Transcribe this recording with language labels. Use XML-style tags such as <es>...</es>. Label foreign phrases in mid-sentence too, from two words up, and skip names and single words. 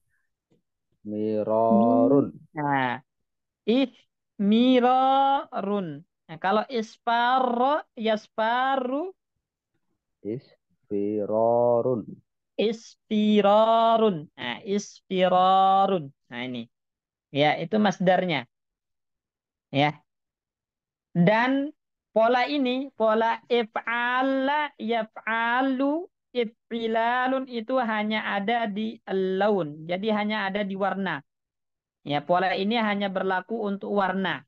<ar>Mirorun. nah, ihmirarun.</ar> <id>Nah, kalau</id> <ar>اصفرّ يصفرّ, Isfirorun. isfirarun. Nah, isfirarun.</ar> <id>Nah, ini. Ya, itu masdarnya. Ya. Dan pola ini, pola</id> <ar>افعلّ يفعلّ افعلال</ar> <id>itu hanya ada di laun. Jadi hanya ada di warna. Ya, pola ini hanya berlaku untuk warna.</id>